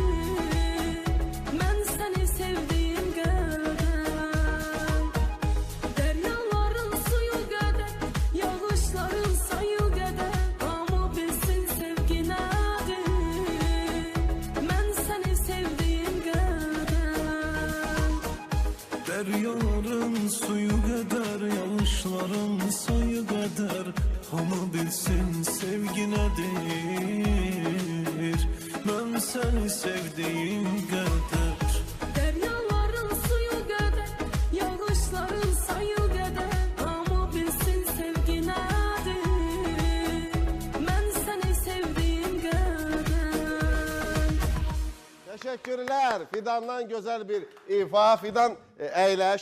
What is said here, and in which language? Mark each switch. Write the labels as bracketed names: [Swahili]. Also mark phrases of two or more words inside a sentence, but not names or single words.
[Azerbaijani] Mən səni sevdiyim qədər. Dəryaların suyu qədər, yağışların sayı qədər, amma bilsin sevgi nədir. Mən səni sevdiyim qədər. [Turkish] Deryaların suyu kadar, [Azerbaijani] yağışların sayı [Turkish] kadar, ama [Azerbaijani] bilsin sevgi [Turkish] nedir. Ben seni sevdiğim kadar. [Azerbaijani] Dəryaların suyu qədər, yağışların sayı qədər, amma bilsin sevgi nədir. Mən səni sevdiyim qədər. [Turkish] Teşekkürler. Fidan'dan güzel bir ifa. [Azerbaijani] Fidan əyləş.